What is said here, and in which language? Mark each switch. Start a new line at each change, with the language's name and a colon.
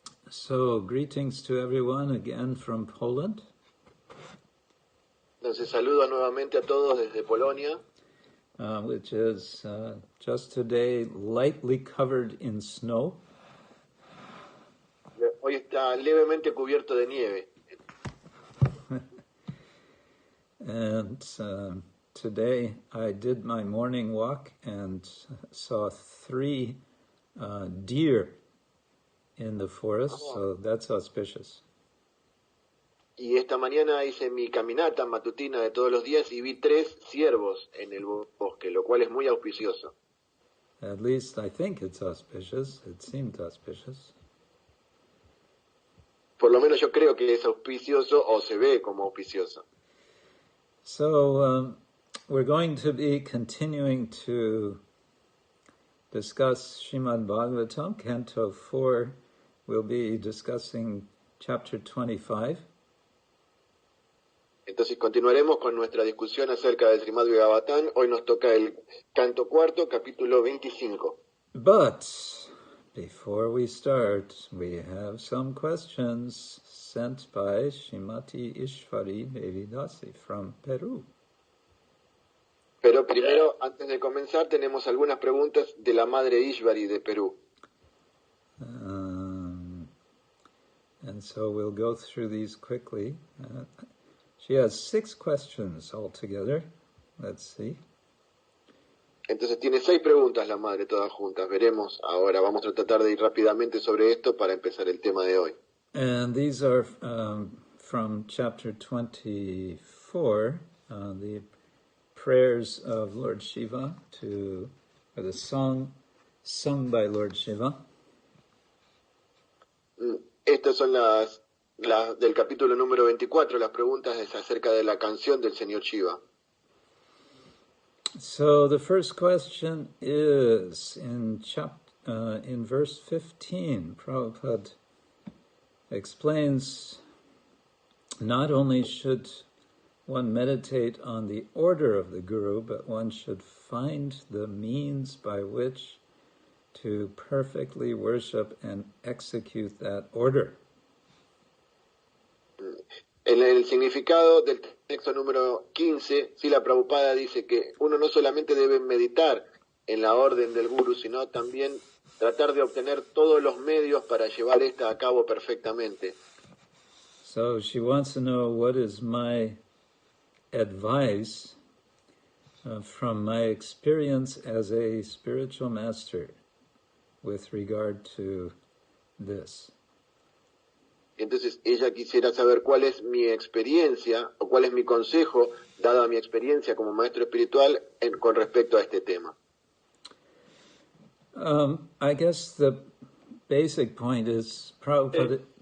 English: So, greetings to everyone again from Poland.
Spanish: Entonces saludo nuevamente a todos desde Polonia,
English: which is just today lightly covered in snow.
Spanish: Hoy está levemente cubierto de nieve.
English: And today I did my morning walk and saw 3 deer in the forest, so that's auspicious.
Spanish: Y esta mañana hice mi caminata matutina de todos los días y vi 3 ciervos en el bosque, lo cual es muy auspicioso.
English: At least I think it's auspicious. It seemed auspicious.
Spanish: Por lo menos yo creo que es auspicioso o se ve como auspicioso.
English: So we're going to be continuing to discuss Srimad-Bhagavatam Canto 4. We'll be discussing chapter 25.
Spanish: Entonces continuaremos con nuestra discusión acerca del Srimad-Bhagavatam. Hoy nos toca el canto 4, capítulo 25.
English: But before we start, we have some questions sent by Srimati Ishwari Devidasi from Peru.
Spanish: Pero primero, antes de comenzar, tenemos algunas preguntas de la madre Ishwari de Perú.
English: And so we'll go through these quickly. She has 6 questions altogether. Let's see.
Spanish: Entonces tiene 6 preguntas la madre, todas juntas. Veremos ahora. Vamos a tratar de ir rápidamente sobre esto para empezar el tema de hoy.
English: And these are from chapter 24, the prayers of Lord Shiva or the song sung by Lord Shiva.
Spanish: Estas son las del capítulo número 24, las preguntas es acerca de la canción del señor Shiva.
English: So the first question is in verse 15. Prabhupada explains not only should one meditate on the order of the Guru, but one should find the means by which to perfectly worship and execute that order.
Spanish: En el significado del texto número 15, Srila Prabhupada dice que uno no solamente debe meditar en la orden del Guru, sino también tratar de obtener todos los medios para llevar esta a cabo perfectamente.
English: So she wants to know what is my advice from my experience as a spiritual master with regard to this.
Spanish: Entonces ella quisiera saber cuál es mi experiencia o cuál es mi consejo, dada mi experiencia como maestro espiritual con respecto a este tema.
English: I guess the basic point is Prabhupada...